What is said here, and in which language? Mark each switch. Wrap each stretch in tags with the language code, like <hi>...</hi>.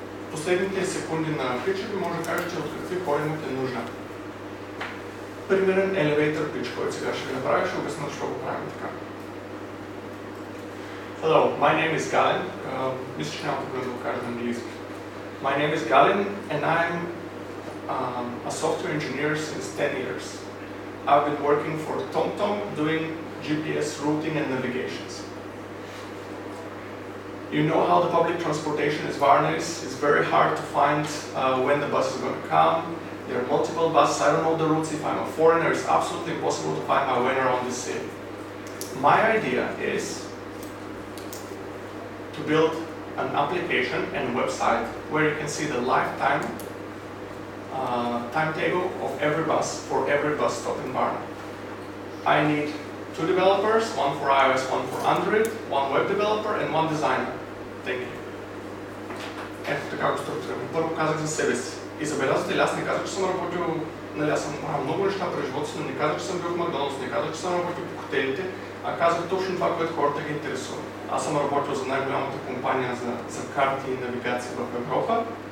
<bg>Последните секунди на пича ви може да кажете от какви хора имате нужда. Примерен elevator pitch, който сега ще ви направя, ще обясня защо го правим така.</bg> <en>Hello, my name is Galen.</en> <bg>Мисля, че няма проблем да го кажа на английски.</bg> <en>My name is Galen and I'm a software engineer since 10 years. I've been working for TomTom doing GPS routing and navigations. You know how the public transportation is Varna is. It's very hard to find when the bus is going to come. There are multiple buses. I don't know the routes. If I'm a foreigner, it's absolutely impossible to find my way around this city. My idea is to build an application and website where you can see the lifetime timetable of every bus for every bus stop in Varna. I need 2 developers, one for iOS, one for Android, one web developer and one designer. Thank you.</en> <bg>Ето така го структурирам. Първо казах за себе си. И забелязвате ли, аз не казах, че съм работил, нали, аз съм правил много неща през живота си, но не казах, че съм бил в Макдоналдс, не казах, че съм работил по хотелите, а казах точно това, което хората ги интересува. Аз съм работил за най-голямата компания за карти и навигация в Европа.</bg>